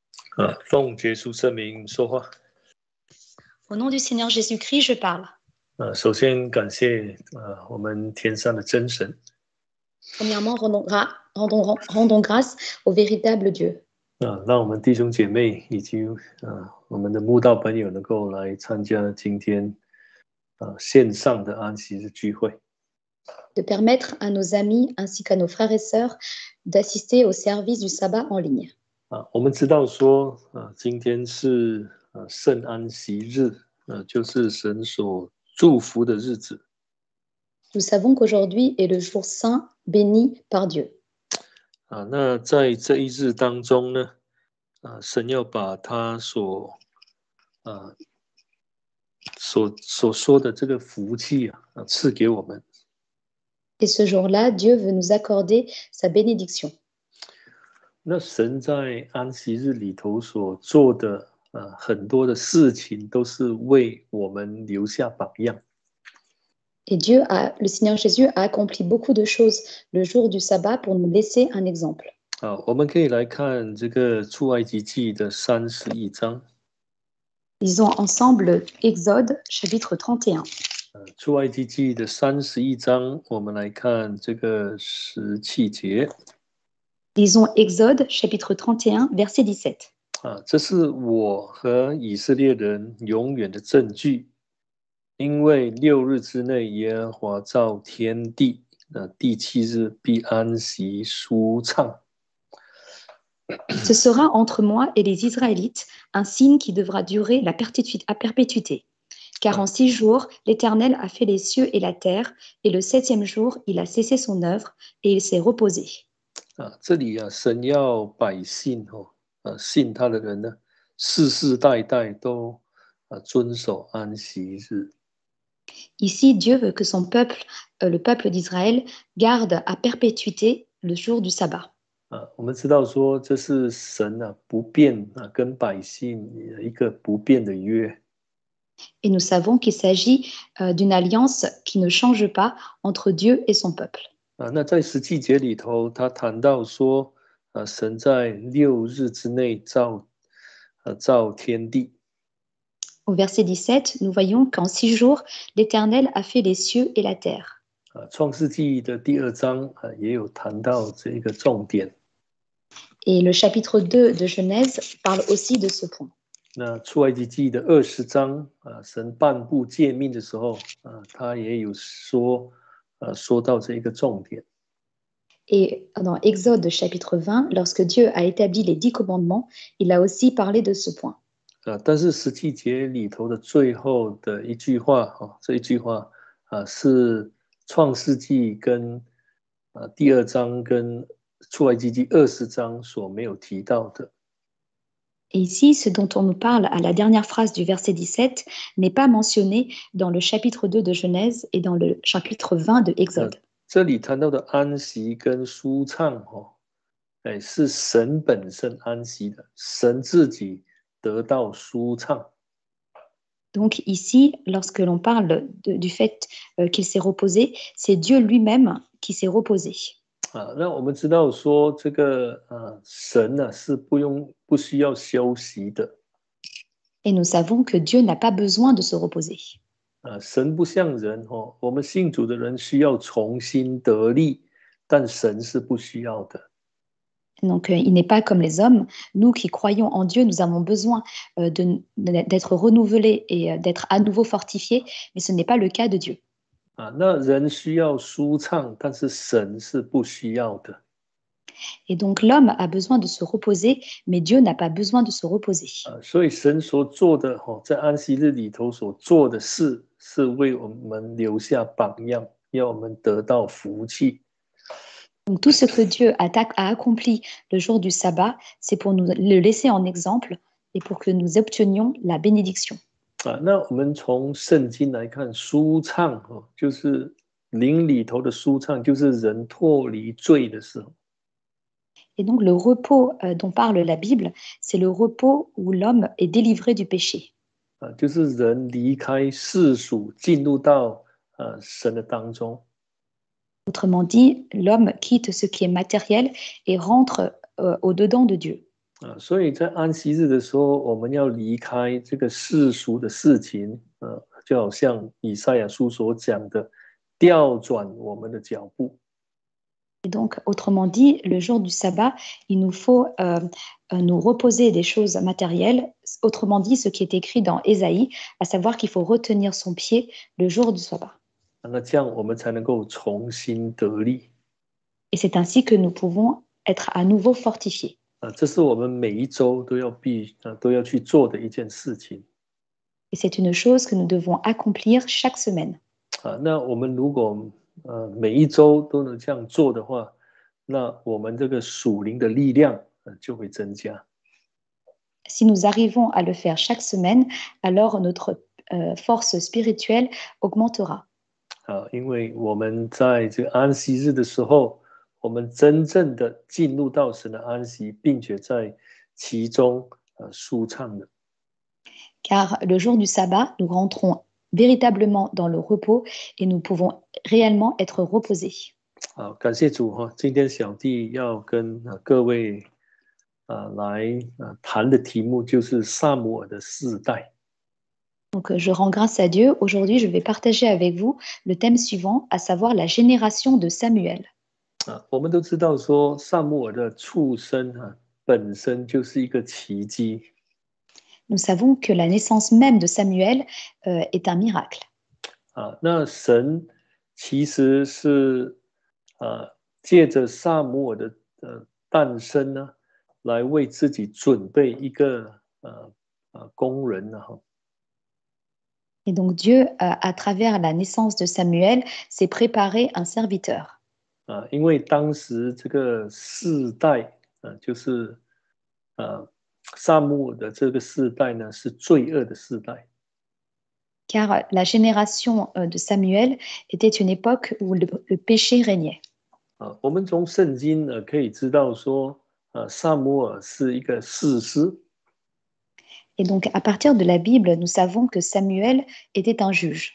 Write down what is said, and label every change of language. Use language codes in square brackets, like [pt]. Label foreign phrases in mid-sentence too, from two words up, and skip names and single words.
[zh] 奉耶稣圣名说话。 [fr] Au nom du Seigneur Jésus-Christ, je parle. [zh] 首先感谢我们天上的真神。 [fr] Premièrement, rendons grâce au véritable Dieu. [zh] 让我们弟兄姐妹以及我们的慕道朋友能够来参加今天线上的安息日聚会。 [fr] De permettre à nos amis ainsi qu'à nos frères et sœurs d'assister au service du sabbat en ligne. [zh] 我们知道说今天是圣安息日，就是神所祝福的日子。 [fr] Nous savons qu'aujourd'hui est le jour saint béni par Dieu. [zh] 那在这一日当中呢，神要把他所说的这个福气赐给我们。 [fr] Et ce jour-là, Dieu veut nous accorder sa bénédiction. [zh] 那神在安息日里头所做的很多的事情，都是为我们留下榜样。 [fr] Et le Seigneur Jésus a accompli beaucoup de choses le jour du sabbat pour nous laisser un exemple. [zh] 我们可以来看这个出埃及记的31章。 [fr] Lisons ensemble Exode chapitre 31. [zh] 出埃及记的31章，我们来看这个17节。 [fr] Lisons Exode chapitre 31 verset 17. [zh] 这是我和以色列人永远的证据，因为6日之内耶和华造天地，第7日必安息舒畅。 [fr] Ce sera entre moi et les Israélites un signe qui devra durer à perpétuité. Car en 6 jours, l'Éternel a fait les cieux et la terre, et le 7e jour, il a cessé son œuvre, et il s'est reposé. [zh] 这里神要百姓信他的人呢，世世代代都遵守安息日。 [fr] Ici, Dieu veut que son peuple, le peuple d'Israël, garde à perpétuité le jour du sabbat. [zh] 我们知道说这是神不变跟百姓一个不变的约。 [fr] Et nous savons qu'il s'agit d'une alliance qui ne change pas entre Dieu et son peuple. [zh] 那在17节里头，他谈到说，神在6日之内造天地。 [fr] Au verset 17, nous voyons qu'en 6 jours, l'Éternel a fait les cieux et la terre. [zh] 创世纪的第2章也有谈到这个重点。 [fr] Et le chapitre 2 de Genèse parle aussi de ce point. [zh] 那出埃及记的20章神颁布诫命的时候他也有说到这一个重点。 [fr] Et dans Exode chapitre 20, lorsque Dieu a établi les 10 commandements, il a aussi parlé de ce point. [zh] 但是17节里头的最后的一句话这一句话是创世纪跟第2章跟出埃及记20章所没有提到的。 [fr] Et ici, ce dont on nous parle à la dernière phrase du verset 17 n'est pas mentionné dans le chapitre 2 de Genèse et dans le chapitre 20 de Exode. [zh] 这里谈到的安息跟舒畅是神本身安息的，神自己得到舒畅。 [fr] Donc ici, lorsque l'on parle du fait qu'il s'est reposé, c'est Dieu lui-même qui s'est reposé. [zh] 那我们知道说这个神是不需要休息的。 [fr] Et nous savons que Dieu n'a pas besoin de se reposer. [zh] 神不像人我们信主的人需要重新得力，但神是不需要的。 [fr] Donc, il n'est pas comme les hommes. Nous qui croyons en Dieu, nous avons besoin d'être renouvelés et d'être à nouveau fortifiés, mais ce n'est pas le cas de Dieu. [zh] 那人需要舒畅，但是神是不需要的。 [fr] Et donc, l'homme a besoin de se reposer, mais Dieu n'a pas besoin de se reposer. [zh] 所以神所做的在安息日里头所做的事，是为我们留下榜样，要我们得到福气。 [fr] Donc, tout ce que Dieu a accompli le jour du sabbat, c'est pour nous le laisser en exemple et pour que nous obtenions la bénédiction. [zh] 那我们从圣经来看，舒畅就是灵里头的舒畅，就是人脱离罪的时候。 [fr] Et donc, le repos dont parle la Bible, c'est le repos où l'homme est délivré du péché. [zh] 就是人离开世俗，进入到神的当中。 [fr] Autrement dit, l'homme quitte ce qui est matériel et rentre au-dedans de Dieu. [zh] 所以在安息日的时候，我们要离开这个世俗的事情，就好像以赛亚书所讲的，调转我们的脚步。 [fr] Et donc, autrement dit, le jour du sabbat, il nous faut nous reposer des choses matérielles. Autrement dit, ce qui est écrit dans Ésaïe, à savoir qu'il faut retenir son pied le jour du sabbat. [zh] 那这样我们才能够重新得力。 [fr] Et c'est ainsi que nous pouvons être à nouveau fortifiés. [zh] 这是我们每一周都要去做的一件事情。 [fr] Et c'est une chose que nous devons accomplir chaque semaine. [zh] 那我们如果每一周都能这样做的话，那我们这个属灵的力量就会增加。 [fr] Si nous arrivons à le faire chaque semaine, alors notre force spirituelle augmentera. [zh] 因为我们在这个安息日的时候，我们真正的进入到神的安息，并且在其中舒畅的。 [fr] Car le jour du sabbat, nous rentrons véritablement dans le repos et nous pouvons réellement être reposés. [zh] 好，感谢主哈！今天小弟要跟各位来谈的题目就是撒母耳的世代。 [fr] Donc, je rends grâce à Dieu. Aujourd'hui, je vais partager avec vous le thème suivant, à savoir la génération de Samuel. [zh] 我们都知道说撒母耳的出生本身就是一个奇迹。 [fr] Nous savons que la naissance même de Samuel est un miracle. [zh] 那神其实是借着撒母耳的诞生呢，来为自己准备一个工人呢。 [fr] Et donc Dieu, à travers la naissance de Samuel, s'est préparé un serviteur. [zh] 因为当时这个世代就是撒母耳的这个世代呢，是罪恶的世代。 [fr] Car la génération de Samuel était une époque où le péché régnait. [zh] 我们从圣经可以知道说，撒母耳是一个士师。 [fr] Et donc, à partir de la Bible, nous savons que Samuel était un juge.